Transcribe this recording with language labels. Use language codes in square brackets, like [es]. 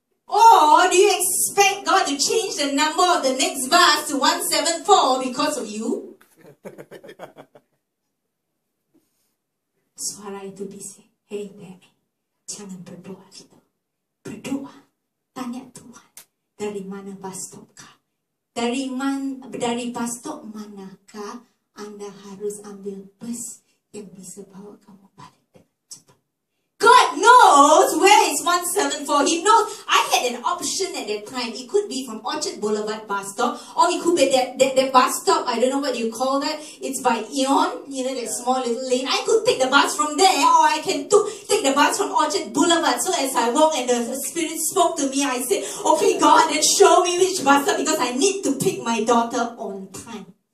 [en] Or do you expect God to change the number of the next bus to 174 because of you? [id] Suara itu bisik. [en] Hey baby, [id] jangan berdoa gitu. Berdoa, tanya Tuhan, dari mana bus stop kah? Dari bus stop manakah Anda harus ambil bus yang bisa bawa kamu balik dengan cepat? [en] God knows where is 174. He knows. I had an option at that time. It could be from Orchard Boulevard bus stop, or it could be that bus stop. I don't know what you call that. It's by Eon, that small little lane. I could take the bus from there, or I can take the bus from Orchard Boulevard. So as I walk and the Spirit spoke to me, I said, okay, God, then show me which bus stop, because I need to pick my daughter on time.